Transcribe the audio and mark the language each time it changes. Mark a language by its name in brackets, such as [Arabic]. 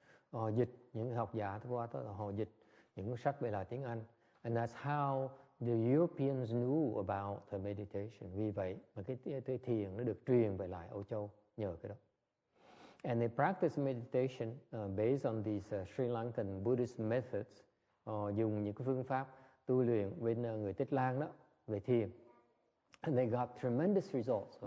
[Vietnamese] Họ dịch những học giả qua đó là họ dịch những sách về là tiếng Anh, [English] and that's how the Europeans knew about the meditation. [Vietnamese] Vì vậy mà cái thiền nó được truyền về lại Âu Châu nhờ cái đó. [English] And they practice meditation based on these Sri Lankan Buddhist methods. [Vietnamese] Dùng những cái phương pháp tu luyện bên người Tích Lan đó về thiền, [English] and they got tremendous results.